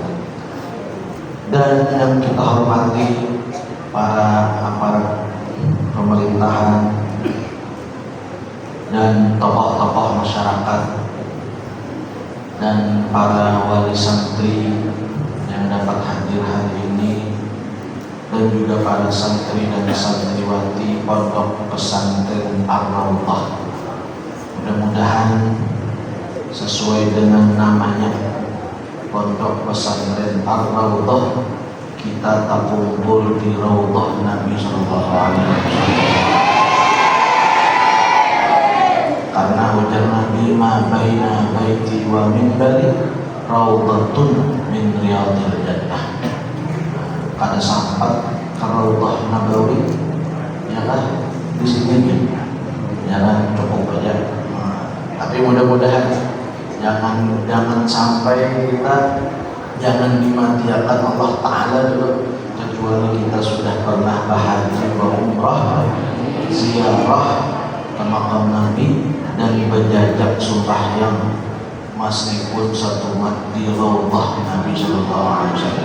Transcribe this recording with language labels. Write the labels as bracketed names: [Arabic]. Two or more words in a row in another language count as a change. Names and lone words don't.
[Indonesian] Dan yang kita hormati para aparat pemerintahan dan tokoh-tokoh masyarakat dan para wali santri yang dapat hadir hari ini, dan juga para santri dan santriwati Pondok Pesantren Ar-Raudhah. Mudah-mudahan sesuai dengan namanya, Pondok Pesantren Ar-Raudhah, kita tak kumpul di Raudhah Nabi [Arabic] صلى الله عليه وسلم. [Indonesian] Karena ujar Nabi, [Arabic] ما بين بيتي ومنبري روضة من رياض الجنة. [Indonesian] Pada saat ke Raudhah Nabawi, ya kan, di sini jangan cukup aja. Tapi mudah-mudahan jangan sampai kita dimatiakan Allah Ta'ala dulu, kecuali kita sudah pernah berhaji wa umrah, ziarah ke makam Nabi, dan berjajak sembahyang meskipun satu umat di Raudhah Nabi [Arabic] صلى الله عليه وسلم.